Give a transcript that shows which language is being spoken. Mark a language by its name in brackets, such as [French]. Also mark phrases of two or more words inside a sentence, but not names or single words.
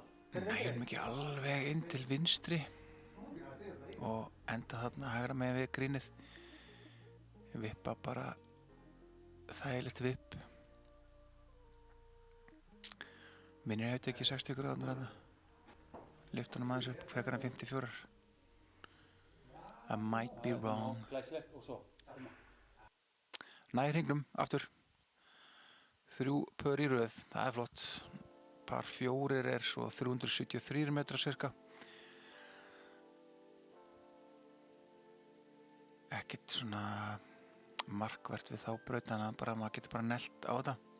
[Icelandic] Nægjum ekki alveg inn til vinstri og enda þarna hægra megin við grínið. Vippa bara þægilegt vipp. Minnir hefði ekki 60 gráður að lyfta honum aðeins upp frekar en 54. [English] I might be wrong. [Icelandic] Nær hringnum aftur. 3 pör í röð, það er flott. Par 4 er svo 373 metrar cirka. Ekkert svona markvert við þá braut, þannig að maður getur bara neglt á þetta.